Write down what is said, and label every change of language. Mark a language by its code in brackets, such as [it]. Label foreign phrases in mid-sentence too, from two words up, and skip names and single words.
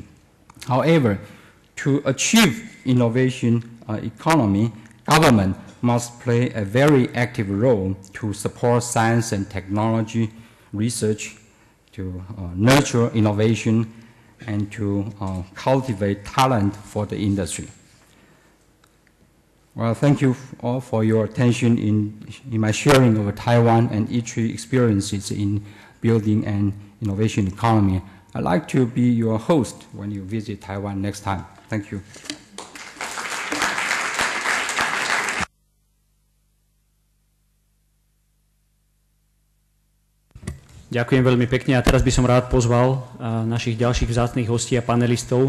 [en] However, to achieve innovation economy, government must play a very active role to support science and technology research, to nurture innovation, and to cultivate talent for the industry. Well, thank you all for your attention in my sharing of Taiwan and ITRI experiences in building an innovation economy. I'd like to be your host when you visit Taiwan next time. Thank you. [sk] Ďakujem veľmi pekne a teraz by som rád pozval našich ďalších vzácnych hostí a panelistov.